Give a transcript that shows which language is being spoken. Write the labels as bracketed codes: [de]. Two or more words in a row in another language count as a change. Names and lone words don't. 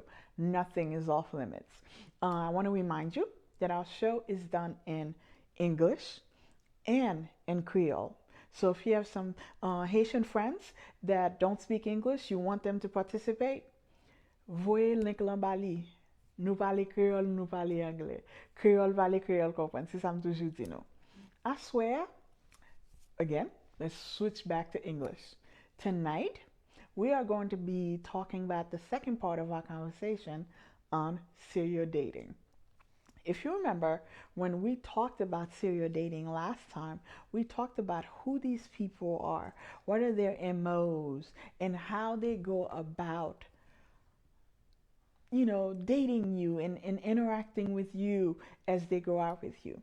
[en] Nothing is off limits. I want to remind you that our show is done in English and in Creole. So if you have some Haitian friends that don't speak English, you want them to participate, [ht] voyez link lan bali. Nou pale Creole, nou pale Anglais. Creole pale Creole kompren. Si sa m toujou di nou. [en] I swear, again, let's switch back to English. Tonight, we are going to be talking about the second part of our conversation on serial dating. If you remember, when we talked about serial dating last time, we talked about who these people are, what are their MOs, and how they go about, dating you and interacting with you as they go out with you.